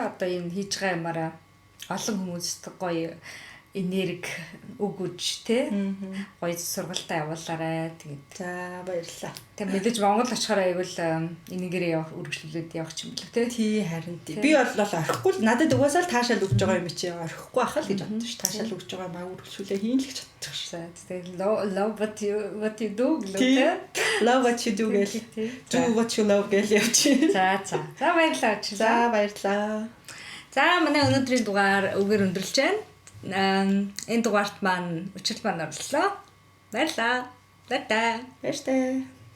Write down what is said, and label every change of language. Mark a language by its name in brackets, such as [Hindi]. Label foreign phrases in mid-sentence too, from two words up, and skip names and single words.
[Mongolian] Одоо энэ хийж байгаа юмараа олон хүмүүст гоё энерги өгөж те гоё сургалтаа явуулаарай. Тэгээд за баярлалаа. Тэг мэдээж Монгол очихоор айвал энийгээрээ явах үргэлжлүүлээд явах юм болов те. Тий харин тий. Би бол орхихгүй л надад угаасаа л таашаал өгж байгаа юм чи орхихгүй ахал гэж бодсон ш. Таашаал өгж байгаа маа үргэлжлүүлээ хийн л гэж бодчих ш. Тэгээд [English] love what you do [Mongolian] те. [English] Love what you do гэл. Do what you love [Mongolian] гэл явчих. За баярлалаа. За баярлалаа. За манай өнөөдрийн дугаар үгээр өндөрлж байна. Энэ дугаарт маань учрал маань орлоо. Баярлалаа. Баярлалаа.